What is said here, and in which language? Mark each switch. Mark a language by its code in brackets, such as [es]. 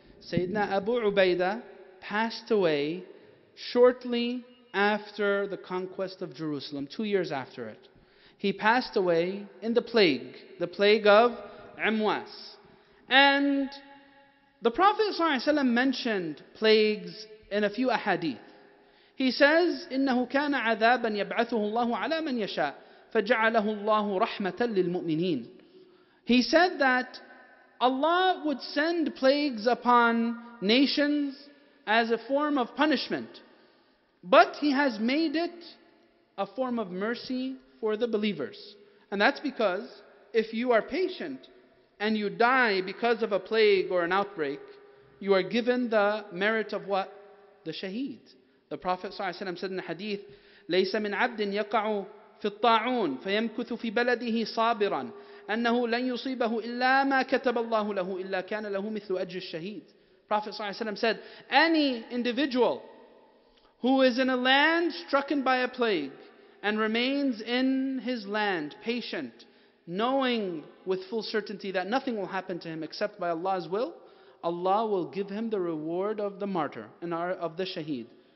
[en] Sayyidina Abu Ubaidah passed away shortly after the conquest of Jerusalem, 2 years after it. He passed away in the plague of Amwas. And the Prophet ﷺ mentioned plagues in a few ahadith. He says, [ar] إِنَّهُ كَانَ عَذَابًا يَبْعَثُهُ اللَّهُ عَلَى مَنْ يَشَاءُ فَجَعَلَهُ اللَّهُ رَحْمَةً لِلْمُؤْمِنِينَ. [en] He said that Allah would send plagues upon nations as a form of punishment. But He has made it a form of mercy for the believers. And that's because if you are patient and you die because of a plague or an outbreak, you are given the merit of what? The shaheed. The Prophet ﷺ said in the hadith, [ar] لَيْسَ مِنْ عَبْدٍ يَقَعُ فِي الطَّاعُونِ فَيَمْكُثُ فِي بَلَدِهِ صَابِرًا أَنَّهُ لَنْ يُصِيبَهُ إِلَّا مَا كَتَبَ اللَّهُ لَهُ إِلَّا كَانَ لَهُ مِثْلُ أَجْرِ الشَّهِيدِ. [en] Prophet ﷺ said, any individual who is in a land stricken by a plague and remains in his land patient, knowing with full certainty that nothing will happen to him except by Allah's will, Allah will give him the reward of the martyr and of the shaheed.